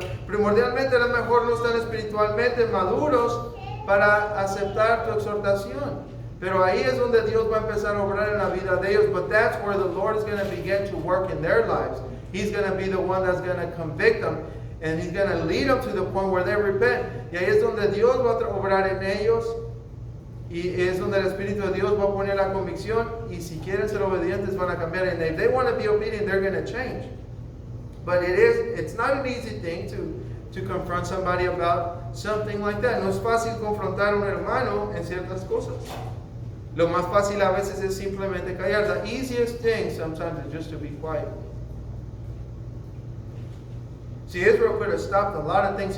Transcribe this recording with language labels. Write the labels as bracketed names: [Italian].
[Spanish] Primordialmente, a lo mejor no están espiritualmente maduros para aceptar tu exhortación. Pero ahí es donde Dios va a empezar a obrar en la vida de ellos. [English] But that's where the Lord is going to begin to work in their lives. He's going to be the one that's going to convict them. And He's going to lead them to the point where they repent. [Spanish] Y ahí es donde Dios va a obrar en ellos. Y es donde el Espíritu de Dios va a poner la convicción. Y si quieren ser obedientes van a cambiar. [English] And if they want to be obedient, they're going to change. But it's not an easy thing to confront somebody about something like that. [Spanish] No es fácil confrontar a un hermano en ciertas cosas. Lo más fácil a veces es simplemente callar. [English] The easiest thing sometimes is just to be quiet. See, Israel could have stopped a lot of things.